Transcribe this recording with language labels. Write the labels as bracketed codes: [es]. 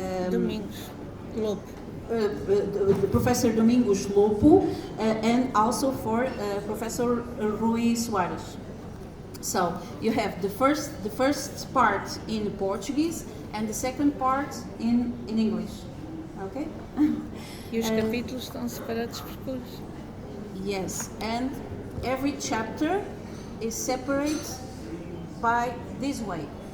[pt] Domingos Lopo. [en] Professor Domingos Lopo, and also for Professor Rui Soares. So you have the first part in Portuguese and the second part in English. Okay? [pt] E os capítulos estão separados por cores. [en] Yes, and every chapter is separate by this way.